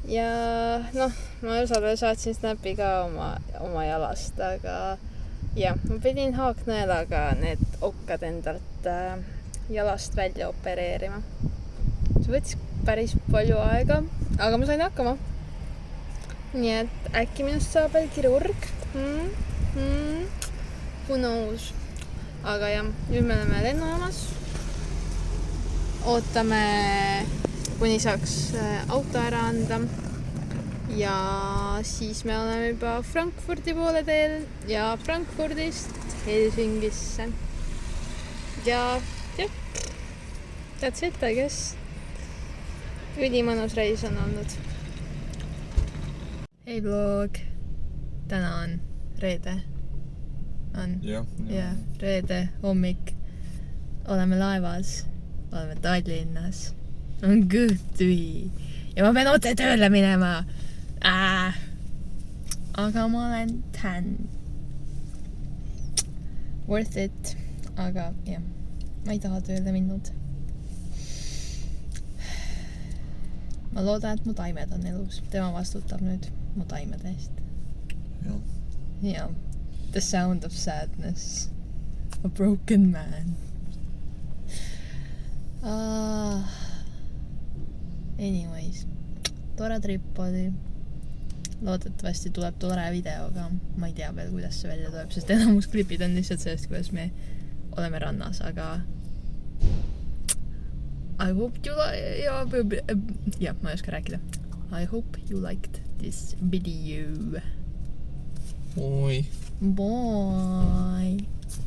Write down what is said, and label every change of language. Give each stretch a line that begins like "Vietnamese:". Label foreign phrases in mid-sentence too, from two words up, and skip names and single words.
Estonian: ja noh, ma osadele saatsin snapi ka oma jalast, aga jah, ma pidin haaknõelaga need okkad endalt jalast välja opereerima. See võttis päris palju aega, aga ma sain hakkama. Nii et äkki minust saab veel kirurg.
English: Who knows?
Estonian: Aga jah, nüüd me oleme lennujaamas. Ootame, kuni saaks auto ära anda. Ja siis me oleme juba Frankfurdi poole teel ja Frankfurdist Helsingisse. Ja jah,
English: that's it, I guess.
Estonian: Ülimõnus reis on olnud. Hei vlog, täna on reede. jah. Reede hommik. Oleme laevas, oleme Tallinnas. On kõht tühi ja ma pean otse tööle minema. Aga ma olen tän.
English: Worth it.
Estonian: Aga jah, ma ei taha tööle minnud. Ma loodan, et mu taimed on elus. Tema vastutab nüüd mu taimede eest. Ja.
English: The sound of sadness. A broken man. Anyways.
Estonian: Tore trip oli. Loodetavasti tuleb tore videoga. Ma ei tea veel, kuidas see välja tuleb, sest enamus klipid on lihtsalt sellest, kuidas me oleme rannas, aga
English: I hope you
Estonian: ma ei oska rääkida.
English: I hope you liked this video. Oi. Bye.